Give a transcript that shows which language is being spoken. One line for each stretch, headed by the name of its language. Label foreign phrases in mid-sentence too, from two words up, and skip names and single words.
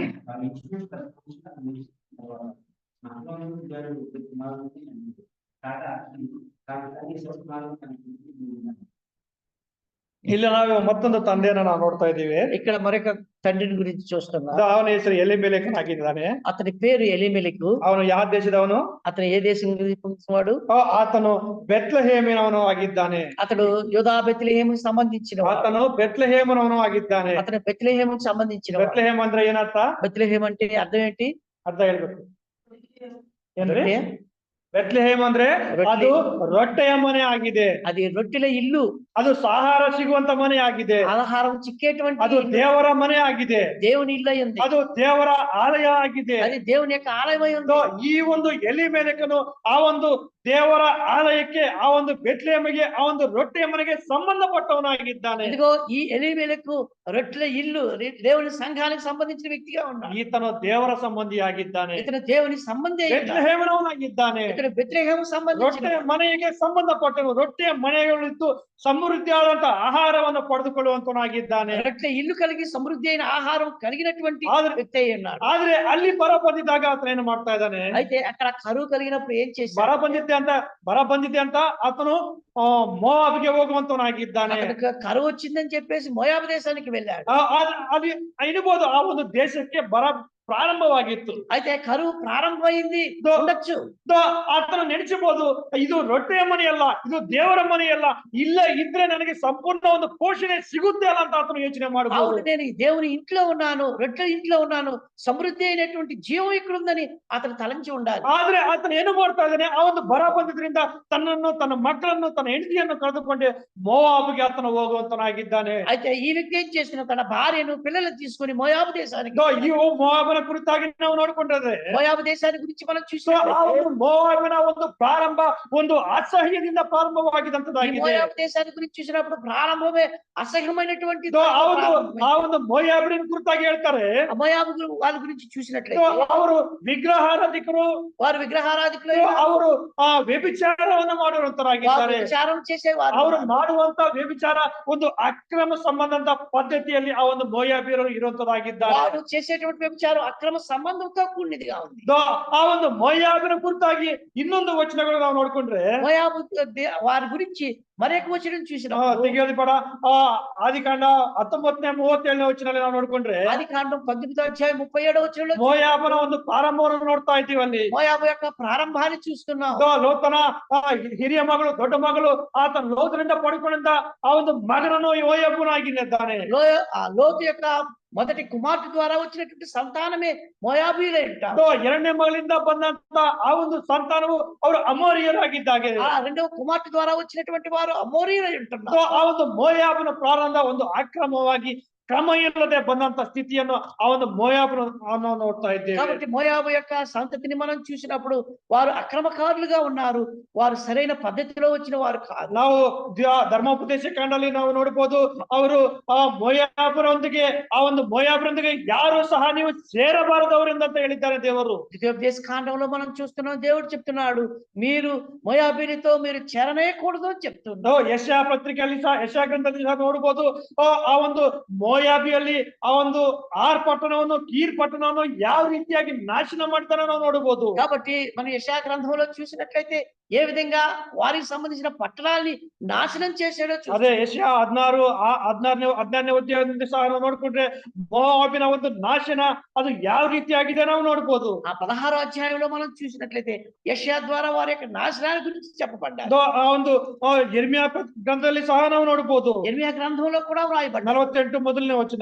Kannada: ಇಲ್ಲಿ ನಾವು ಮತ್ತೊಂದು ತಂದೆಯನ್ನ ನಾವು ನೋಡ್ತಾ ಇದ್ದೀವಿ.
Telugu: ఇక్కడ మరొక తండ్రిని గురించి చూస్తున్నాం.
Kannada: ಅವನ ಹೆಸರು ಎಲಿಮೆಲೆಕನಾಗಿದ್ದಾನೆ.
Telugu: అతని పేరు ఎలీమెలెకు.
Kannada: ಅವನು ಯಾವ ದೇಶದವನು?
Telugu: అతను ఏ దేశం నుంచి పొందినవాడు?
Kannada: ಆತನು ಬೆತ್ಲೆಹೇಮಿನವನು ಆಗಿದ್ದಾನೆ.
Telugu: అతడు యూదా బెత్లెహేముకు సంబంధించిన
Kannada: ಆತನು ಬೆತ್ಲೆಹೇಮನವನು ಆಗಿದ್ದಾನೆ.
Telugu: అతను బెత్లెహేముకు సంబంధించిన
Kannada: ಬೆತ್ಲೆಹೇಮ್ ಅಂದ್ರೆ ಏನರ್ಥ?
Telugu: బెత్లెహేమ్ అంటే అర్థం ఏంటి?
Kannada: ಅರ್ಥ ಹೇಳ್ಬೇಕು. ಏನ್ರಿ ಬೆತ್ಲೆಹೇಮ್ ಅಂದ್ರೆ? ಅದು ರೊಟ್ಟೆಯ ಮನೆ ಆಗಿದೆ.
Telugu: అది రొట్టెల ఇల్లు.
Kannada: ಅದು ಆಹಾರ ಸಿಗುವಂತ ಮನೆ ಆಗಿದೆ.
Telugu: ఆహారం చిక్కేటువంటి
Kannada: ಅದು ದೇವರ ಮನೆ ಆಗಿದೆ.
Telugu: దేవుని ఇల్లు ఉంది.
Kannada: ಅದು ದೇವರ ಆಲಯ ಆಗಿದೆ.
Telugu: అది దేవుని యొక్క ఆలయమై ఉంది.
Kannada: ಈ ಒಂದು ಎಲಿಮೆಲೆಕನು ಆ ಒಂದು ದೇವರ ಆಲಯಕ್ಕೆ, ಆ ಒಂದು ಬೆತ್ಲೆಹೇಮಿಗೆ, ಆ ಒಂದು ರೊಟ್ಟೆಯ ಮನೆಗೆ ಸಂಬಂಧಪಟ್ಟವನಾಗಿದ್ದಾನೆ.
Telugu: ఇదిగో ఈ ఎలీమెలెకు రొట్టెల ఇల్లు దేవుని సంఘానికి సంబంధించిన వ్యక్తిగా ఉన్నాడు.
Kannada: ಈತನು ದೇವರ ಸಂಬಂಧಿಯಾಗಿದ್ದಾನೆ.
Telugu: ఇతను దేవుని సంబంధి
Kannada: ಬೆತ್ಲೆಹೇಮನವನಾಗಿದ್ದಾನೆ.
Telugu: ఇతను బెత్లెహేము సంబంధించిన
Kannada: ರೊಟ್ಟೆಯ ಮನೆಗೆ ಸಂಬಂಧಪಟ್ಟನು. ರೊಟ್ಟೆಯ ಮನೆಗಳಿದ್ದು ಸಮೃದ್ಧಿಯಾದಂತ ಆಹಾರವನ್ನು ಪಡೆದುಕೊಳ್ಳುವಂತನಾಗಿದ್ದಾನೆ.
Telugu: రొట్టె ఇల్లు కలిగి సమృద్ధి అయిన ఆహారం కలిగినటువంటి వ్యక్తి అయి ఉన్నాడు.
Kannada: ಆದ್ರೆ ಅಲ್ಲಿ ಬರ ಬಂದಿದ್ದಾಗ ಆತನ ಏನು ಮಾಡ್ತಾ ಇದ್ದಾನೆ?
Telugu: అయితే అక్కడ కరువు కలిగినప్పుడు ఏం చేశాడు?
Kannada: ಬರ ಬಂದಿದೆ ಅಂತ ಆತನು ಮೋವಾಬಿಗೆ ಹೋಗುವಂತನಾಗಿದ್ದಾನೆ.
Telugu: కరువు వచ్చిందని చెప్పేసి మోయాబు దేశానికి వెళ్ళాడు.
Kannada: అది ಇರಬಹುದು. ಆ ಒಂದು ದೇಶಕ್ಕೆ ಬರ ಪ್ರಾರಂಭವಾಗಿತ್ತು.
Telugu: అయితే కరువు ప్రారంభమైంది ఉండొచ్చు.
Kannada: ಆತನು ನೆನೆಸಬಹುದು, ಇದು ರೊಟ್ಟೆಯ ಮನೆಯಲ್ಲ, ಇದು ದೇವರ ಮನೆಯಲ್ಲ, ಇಲ್ಲ ಇದ್ರೆ ನನಗೆ ಸಂಪೂರ್ಣ ಒಂದು ಪೋಷಣೆ ಸಿಗುತ್ತೆ ಅಲ್ಲ ಅಂತ ಆತನು ಯೋಚನೆ ಮಾಡಬಹುದು.
Telugu: నేను దేవుని ఇంట్లో ఉన్నాను, రొట్టె ఇంట్లో ఉన్నాను, సమృద్ధి అయినటువంటి జీవం ఇక్కడ ఉందని అతను తలంచి ఉండాలి.
Kannada: ಆದ್ರೆ ಆತನು ಏನು ಮಾಡ್ತಾ ಇದ್ದಾನೆ? ಆ ಒಂದು ಬರ ಬಂದಿದ್ರಿಂದ ತನ್ನನ್ನು, ತನ್ನ ಮಕ್ಕಳನ್ನು, ತನ್ನ ಹೆಂಡತಿಯನ್ನು ಕಳೆದುಕೊಂಡೆ ಮೋವಾಬಿಗೆ ಆತನು ಹೋಗುವಂತನಾಗಿದ್ದಾನೆ.
Telugu: అయితే ఈ వ్యక్తి ఏం చేసిన? తన భార్యను పిల్లలను తీసుకొని మోయాబు దేశానికి.
Kannada: ಈ ಮೋವಾಬನ ಕುರಿತಾಗಿ ನಾವು ನೋಡ್ಕೊಂಡ್ರೆ
Telugu: మోయాబు దేశాన్ని గురించి మనం చూసినట్లయితే
Kannada: ಮೋವಾಬಿನ ಒಂದು ಪ್ರಾರಂಭ ಒಂದು ಅಸಹ್ಯದಿಂದ ಪ್ರಾರಂಭವಾಗಿದ್ದಂತದಾಗಿದೆ.
Telugu: మోయాబు దేశాన్ని గురించి చూసినప్పుడు ప్రారంభమే అసహ్యమైనటువంటి.
Kannada: ಆ ಒಂದು ಮೋಯಾಬಿನ ಕುರಿತಾಗಿ ಹೇಳ್ತಾರೆ.
Telugu: మోయాబు వాళ్ళ గురించి చూసినట్లయితే
Kannada: ಅವರು ವಿಗ್ರಹಾರಾಧಿಕರು,
Telugu: వారు విగ్రహారాధికులు,
Kannada: ಅವರು ವ್ಯಭಿಚಾರವನ್ನು ಮಾಡುವಂತರಾಗಿದ್ದಾರೆ.
Telugu: విచారం చేసేవారు.
Kannada: ಅವರು ಮಾಡುವಂತ ವ್ಯಭಿಚಾರ ಒಂದು ಅಕ್ರಮ ಸಂಬಂಧದ ಪದ್ಧತಿಯಲ್ಲಿ ಆ ಒಂದು ಮೋಯಾಬಿಯರು ಇರುವಂತದಾಗಿದ್ದಾರೆ.
Telugu: వారు చేసేటువంటి వ్యభిచారం అక్రమ సంబంధంతో కూడినదిగా ఉంది.
Kannada: ಆ ಒಂದು ಮೋಯಾಬಿನ ಕುರಿತಾಗಿ ಇನ್ನೊಂದು ವಚನಗಳು ನಾವು ನೋಡ್ಕೊಂಡ್ರೆ
Telugu: మోయాబు వారి గురించి మరొక వచనం చూసినా
Kannada: ತೆಗೆಯೋದು ಬೇಡ. ಆದಿಕಾಂಡ 19:37 ವಚನದಲ್ಲಿ ನಾವು ನೋಡ್ಕೊಂಡ್ರೆ
Telugu: ఆదికాండం 19:37 వచనంలో
Kannada: ಮೋಯಾಬನ ಒಂದು ಪ್ರಾರಂಭವನ್ನು ನೋಡ್ತಾ ಇದ್ದೀವಿ. ಅಲ್ಲಿ
Telugu: మోయాబు యొక్క ప్రారంభాన్ని చూస్తున్నాం.
Kannada: ಲೋತನ ಹಿರಿಯ ಮಗಳು, ದೊಡ್ಡ ಮಗಳು, ಆತ ಲೋತನಿಂದ ಪಡ್ಕೊಂಡಿದ್ದ ಆ ಒಂದು ಮಗನನ್ನು ಮೋಯಾಬನಾಗಿದ್ದಾನೆ.
Telugu: లోతు యొక్క మొదటి కుమార్తె ద్వారా వచ్చినటువంటి సంతానమే మోయాబీలే ఉంటారు.
Kannada: ಎರಡನೇ ಮಗಳಿಂದ ಬಂದಂತ ಆ ಒಂದು ಸಂತಾನವು ಅವರು ಅಮೋರಿಯರಾಗಿದ್ದಾರೆ.
Telugu: ఆ రెండవ కుమార్తె ద్వారా వచ్చినటువంటి వారు అమోరీయులై ఉంటున్నారు.
Kannada: ಆ ಒಂದು ಮೋಯಾಬನ ಪ್ರಾರಂಭ ಒಂದು ಅಕ್ರಮವಾಗಿ ಕ್ರಮ ಇಲ್ಲದೆ ಬಂದಂತ ಸ್ಥಿತಿಯನ್ನು ಆ ಒಂದು ಮೋಯಾಬನ ನೋಡ್ತಾ ಇದ್ದೇವೆ.
Telugu: కాబట్టి మోయాబు యొక్క సంతతిని మనం చూసినప్పుడు వారు అక్రమకారులుగా ఉన్నారు. వారు సరైన పద్ధతిలో వచ్చిన వారు కాదు.
Kannada: ನಾವು ಧರ್ಮೋಪದೇಶ ಕಾಂಡಲ್ಲಿ ನಾವು ನೋಡಬಹುದು, ಅವರು ಆ ಮೋಯಾಬರೊಂದಿಗೆ, ಆ ಒಂದು ಮೋಯಾಬರೊಂದಿಗೆ ಯಾರು ಸಹ ನೀವು ಸೇರಬಾರದವರಿಂದ ಅಂತ ಹೇಳಿದ್ದಾರೆ ದೇವರು.
Telugu: ద్వితీయోపదేశ కాండంలో మనం చూస్తున్నాం, దేవుడు చెప్తున్నాడు మీరు మోయాబీలతో మీరు చేరనేయకూడదు అని చెప్తున్నాడు.
Kannada: ಯೆಶಾಯ ಪತ್ರಿಕೆಯಲ್ಲಿ ಸಹ, ಯೆಶಾಯ ಗ್ರಂಥದಲ್ಲಿ ಸಹ ನೋಡಬಹುದು, ಆ ಒಂದು ಮೋಯಾಬಿಯಲ್ಲಿ ಆ ಒಂದು ಪಟ್ಟಣವನ್ನು, ಕೀರ್ ಪಟ್ಟಣವನ್ನು ಯಾವ ರೀತಿಯಾಗಿ ನಾಶನ ಮಾಡ್ತಾನೆ ನಾವು ನೋಡಬಹುದು.
Telugu: కాబట్టి మనం యెషయా గ్రంథంలో చూసినట్లయితే ఏ విధంగా వారికి సంబంధించిన పట్టణాన్ని నాశనం చేశాడో
Kannada: అదే యెషయా 16ನೇ ಅಧ್ಯಾಯದಿಂದ ಸಹ ನಾವು ನೋಡ್ಕೊಂಡ್ರೆ ಮೋಯಾಬಿನ ಒಂದು ನಾಶನ ಅದು ಯಾವ ರೀತಿಯಾಗಿದೆ ನಾವು ನೋಡಬಹುದು.
Telugu: ఆ 16వ అధ్యాయంలో మనం చూసినట్లయితే యెషయా ద్వారా వారి యొక్క నాశనాన్ని గురించి చెప్పబడ్డారు.
Kannada: ಆ ಒಂದು ಯೆರೆಮೀಯ ಗ್ರಂಥದಲ್ಲಿ ಸಹ ನಾವು ನೋಡಬಹುದು.
Telugu: యెరెమీయా గ్రంథంలో కూడా వ్రాయబడ్డారు.
Kannada: 48 ಮೊದಲನೇ ವಚನ,